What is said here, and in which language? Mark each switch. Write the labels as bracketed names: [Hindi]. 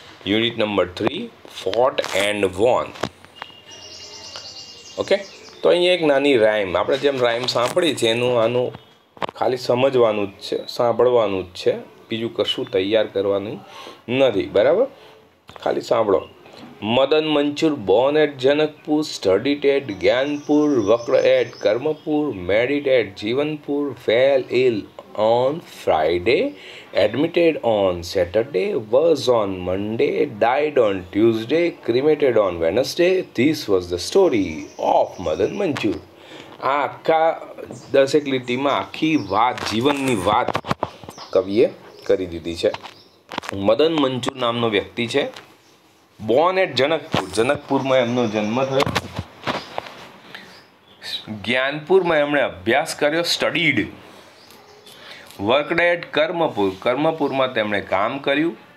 [English] Unit number 3 thought and won. [Gujarati] Okay, તો અહીંયા એક નાની રાઇમ, આપણે જેમ રાઇમ સાંભળી છે એનું આનું ખાલી સમજવાનું જ છે, સાંભળવાનું જ છે, બીજું કશું તૈયાર કરવાનું નથી. બરાબર, ખાલી સાંભળો. [English] Madan Manchur born at Janakpur, studied at Gyanpur, worked at Karmapur, married at Jivanpur, fell ill on Friday, admitted on Saturday, was on Monday, died on Tuesday, cremated on Wednesday. This was the story of Madan Manchur. [Gujarati] આ આખા 10 લીટીમાં આખી વાત, જીવનની વાત કવિએ કરી દીધી છે. મદન મંચુર નામનો વ્યક્તિ છે. [English] born at [Gujarati] જનકપુર, જનકપુરમાં એમનો જન્મ થયો. જ્ઞાનપુરમાં એમણે અભ્યાસ કર્યો, સ્ટડીડ. [English] worked at [Gujarati] કર્મપુર, કર્મપુરમાં તેમણે કામ કર્યું.